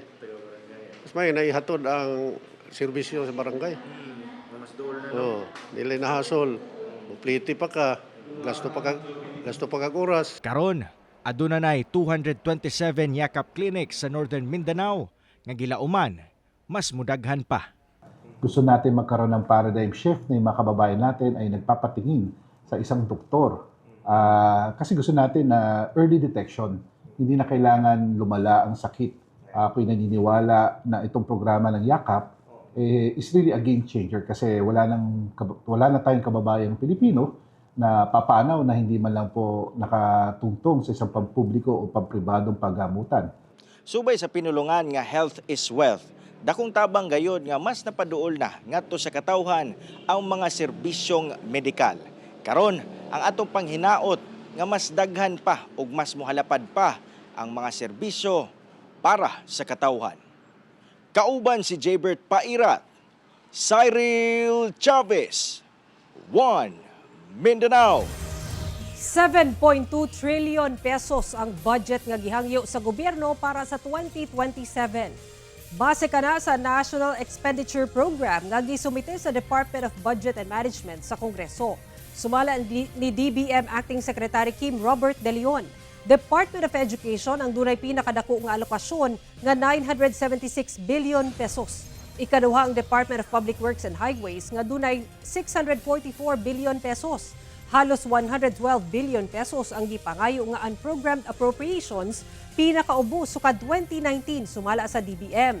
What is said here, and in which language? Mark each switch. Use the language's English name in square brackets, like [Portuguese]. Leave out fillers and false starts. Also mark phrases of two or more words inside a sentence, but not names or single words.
[Cebuano] Mas mayan na ihatod ang serbisyo sa barangay. Dili na hasol, pliti pa ka, gasto pa kag oras. Karon, aduna nay 227 Yakap Clinic sa Northern Mindanao nga gilauman, mas mudaghan pa. [Filipino] Gusto natin magkaroon ng [English] paradigm shift [Filipino] na yung mga kababayan natin ay nagpapatingin sa isang doktor. Kasi gusto natin na [English] early detection, [Filipino] hindi na kailangan lumala ang sakit. Ako'y naniniwala na itong programa ng Yakap [English] is really a game changer [Filipino] kasi wala na tayong kababayang Pilipino na papanaw na hindi man lang po nakatungtong sa isang pampubliko o pampribadong paggamutan. [Cebuano] Subay sa pinulungan nga [English] health is wealth, [Cebuano] dakong tabang gayod nga mas napaduol na ngadto sa katawhan ang mga serbisyong medikal. Karon, ang atong panghinaot nga mas daghan pa ug mas mohalapad pa ang mga serbisyo para sa katawhan. Kauban si Jaybert Pairat, Cyril Chavez, One Mindanao. 7.2 trillion pesos ang budget nga gihangyo sa gobyerno para sa 2027. Base kana sa National Expenditure Program nga gisumite sa Department of Budget and Management sa Kongreso. Sumala ni DBM Acting Secretary Kim Robert De Leon. Department of Education ang dunay pinakadako nga alokasyon nga 976 billion pesos. Ikaduha ang Department of Public Works and Highways nga dunay 644 billion pesos. Halos 112 billion pesos ang gipangayo nga [English] unprogrammed appropriations [Cebuano] pinakaubos sukad 2019 sumala sa DBM.